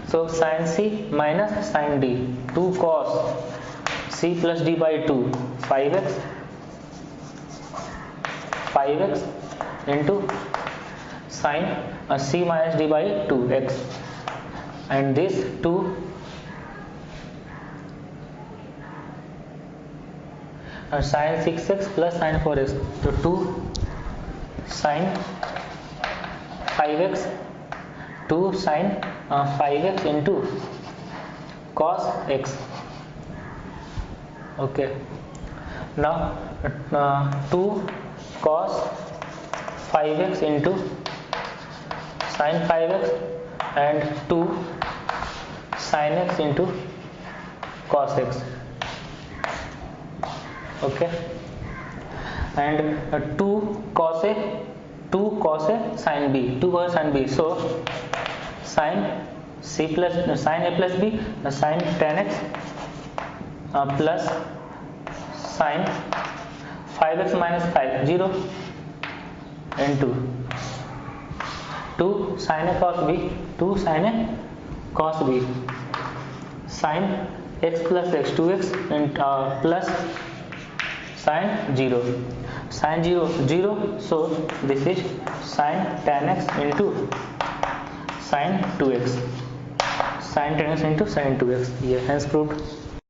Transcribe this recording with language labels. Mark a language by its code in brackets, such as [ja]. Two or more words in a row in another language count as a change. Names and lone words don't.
[en] So sin c minus sin d, 2 cos c plus d by 2, 5x into sin c minus d by 2x, and this 2 sin 6x plus sin 4x, so 2 sin 5x, 2 sin 5x into cos x. Okay, now 2 cos 5x into sin 5x and 2 sin x into cos x. Okay, and 2 cos a sin b, 2 cos sin b, so sin c plus sin a plus b, sin tan x plus sin 5x minus 5, 0 into 2 sin a cos b, 2 sin a cos b, sin x plus x, 2x and plus sin 0, sin 0 0, so this is sin tan x into sin 2x, sin tan x into sin 2x. Yeah, hence proved.